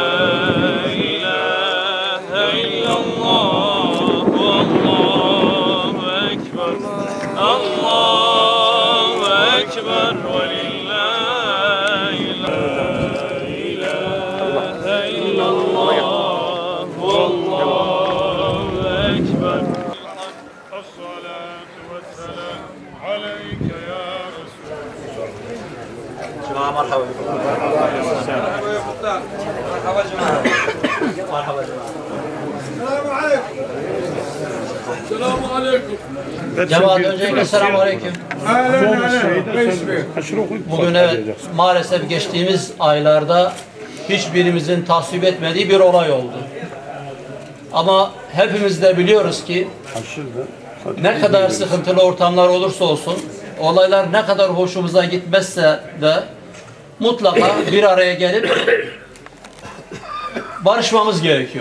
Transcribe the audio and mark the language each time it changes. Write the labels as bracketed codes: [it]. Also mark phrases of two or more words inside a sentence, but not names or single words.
[ar] إله إلا الله الله أكبر الله أكبر ولله لا إله إلا الله والله أكبر الصلاة والسلام عليك يا رسول جماعة مرحبا بكم. مرحبا جماعة. مرحبا جماعة. السلام عليكم. [tr] Cemaat öncelikle [ar] سلام عليكم. [tr] Bugün evet, maalesef geçtiğimiz aylarda hiçbirimizin tasvip etmediği bir olay oldu. Ama hepimiz de biliyoruz ki ne kadar sıkıntılı ortamlar olursa olsun, olaylar ne kadar hoşumuza gitmezse de mutlaka bir araya gelip barışmamız gerekiyor.